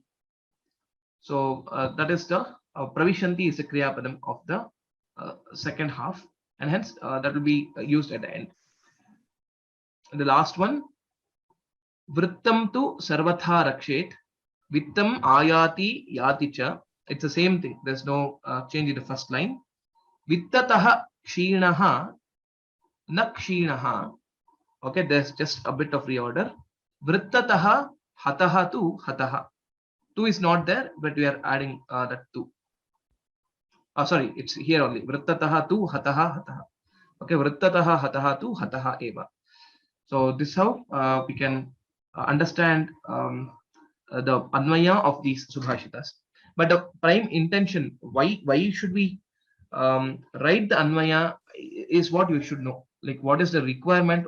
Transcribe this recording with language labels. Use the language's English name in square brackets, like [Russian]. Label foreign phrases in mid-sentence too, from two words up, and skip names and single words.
[English] So that is the Pravishanti is the [Sanskrit] Kriya Padam [English] of the second half, and hence that will be used at the end. And the last one, [Sanskrit] Vrittam tu Sarvatha Rakshet. Vittam ayati yaticha. [English] It's the same thing. There's no change in the first line. [Sanskrit] Vittataha kshinaha na kshinaha. [English] Okay, there's just a bit of reorder. [Sanskrit] Vrittataha hataha tu hataha. [English] Tu is not there, but we are adding that tu. Sorry, it's here only. [Sanskrit] Vrittataha tu hataha hataha. Okay, vrittataha hataha tu hataha eva. [English] So this is how we can understand the Anvaya of these Subhashitas. But the prime intention, why should we write the Anvaya, is what you should know. Like, what is the requirement?